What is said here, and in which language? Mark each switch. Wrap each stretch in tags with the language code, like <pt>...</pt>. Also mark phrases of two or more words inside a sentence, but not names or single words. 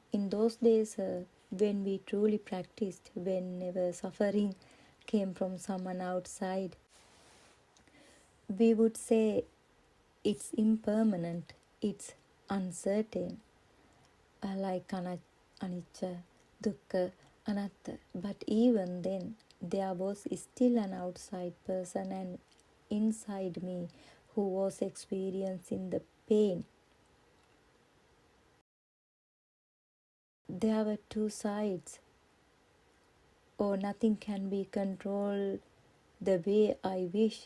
<en>In those days when we truly practiced, whenever suffering came from someone outside, we would say it's impermanent, it's uncertain, like</en> <pi>anicca, dukkha, anatta.</pi> <en>But even then, there was still an outside person and inside me who was experiencing the pain. There were two sides, or nothing can be controlled the way I wish.</en>